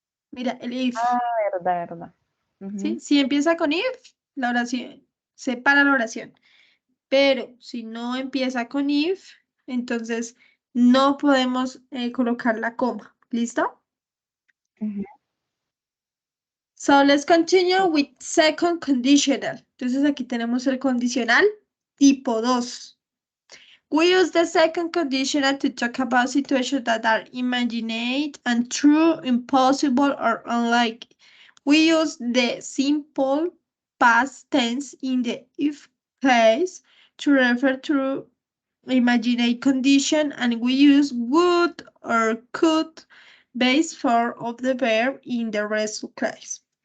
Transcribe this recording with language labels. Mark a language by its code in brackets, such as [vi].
[es] Mira, el if, Ah, verdad, verdad. ¿sí? Ujú, Si empieza con if, la oración, separa la oración. Pero si no empieza con if, entonces no podemos colocar la coma. ¿Listo? ujú. [en] So let's continue with second conditional. [es] Entonces aquí tenemos el condicional tipo 2. [en] We use the second conditional to talk about situations that are imagined and true, impossible, or unlikely. We use the simple past tense in the if case to refer to imaginary condition, and we use would or could base form of the verb in the rest of case.